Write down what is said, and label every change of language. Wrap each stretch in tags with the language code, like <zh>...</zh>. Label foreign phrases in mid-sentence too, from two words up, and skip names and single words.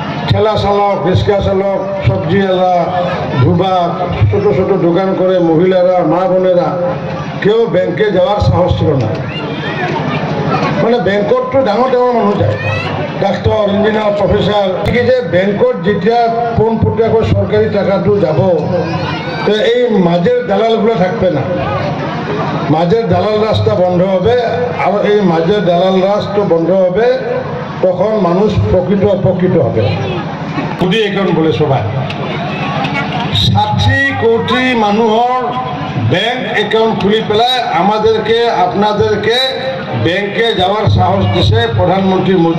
<bn>ঠেলা চালক, রিক্সা চালক, সবজি আলা, ধুবা, ছোট ছোট দোকান করে মহিলারা, মা বোনেরা কেউ ব্যাংকে যাওয়ার সাহস ছিল না।</bn> <as>মানে ব্যাংকত তো ডাঙৰ ডাঙৰ মানুহ যায়, ডাক্তৰ, ইঞ্জিনিয়াৰ, প্ৰফেচাৰ। গতিকে যে বেংকত যেতিয়া পোনপটীয়াকৈ চৰকাৰী টাকাটো যাব,</as> <bn>তো এই মাঝের দালালগুলো থাকবে না। মাঝের দালাল রাস্তা বন্ধ হবে, আর এই মাঝের দালাল রাস্তা বন্ধ হবে, তখন মানুষ প্রকৃত উপকৃত হবে। মোদী একাউন্ট বলে সবাই 60 কোটি</bn> <as>মানুহৰ ব্যাংক অ্যাকাউন্ট খুলি পেলায়</as> <bn>আমাদেরকে, আপনাদেরকে ব্যাংকে যাওয়ার সাহস দিছে প্রধানমন্ত্রী মোদী।</bn>